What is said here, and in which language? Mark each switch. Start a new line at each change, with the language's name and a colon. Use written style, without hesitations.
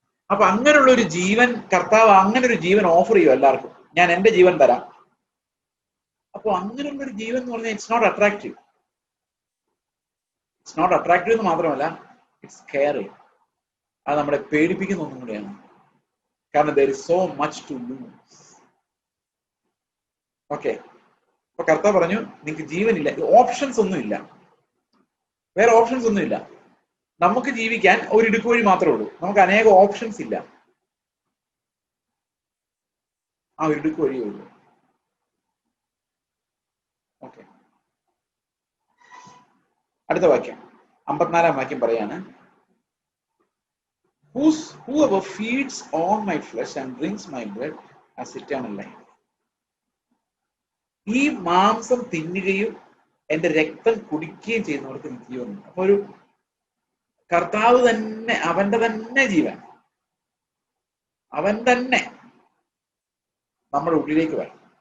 Malayalam: അപ്പൊ അങ്ങനെയുള്ള ഒരു ജീവൻ, കർത്താവ് അങ്ങനെ ഒരു ജീവൻ ഓഫർ ചെയ്യും എല്ലാവർക്കും. ഞാൻ എന്റെ ജീവൻ തരാം. അപ്പൊ അങ്ങനെയുള്ള ഒരു ജീവൻ എന്ന് പറഞ്ഞാൽ
English: It's not attractive. It's not attractive
Malayalam: എന്ന് മാത്രമല്ല,
English: It's scary.
Malayalam: അത് നമ്മളെ പേടിപ്പിക്കുന്ന ഒന്നും കൂടെയാണ്.
English: കാരണം there is so much to lose.
Malayalam: Okay, അപ്പൊ കർത്താവ് പറഞ്ഞു, നിങ്ങൾക്ക് ജീവനില്ല, ഓപ്ഷൻസ് ഒന്നുമില്ല, വേറെ ഓപ്ഷൻസ് ഒന്നുമില്ല. നമുക്ക് ജീവിക്കാൻ ഒരു ഇടുക്ക് വഴി മാത്രമേ ഉള്ളൂ. നമുക്ക് അനേക ഓപ്ഷൻസ് ഇല്ല. ആ ഒരു ഇടുക്ക് വഴിയേ ഉള്ളൂ. ഓക്കെ, അടുത്ത വാക്യം 54-ാം വാക്യം പറയാണ്,
English: whoever feeds on my flesh and drinks my blood has eternal life.
Malayalam: ഈ മാംസം തിന്നുകയും എന്റെ രക്തം കുടിക്കുകയും ചെയ്യുന്നവർക്ക് നിത്യജീവനുണ്ട്. അപ്പൊ ഒരു കർത്താവ് തന്നെ, അവന്റെ തന്നെ ജീവൻ, അവൻ തന്നെ നമ്മുടെ ഉള്ളിലേക്ക് വരണം.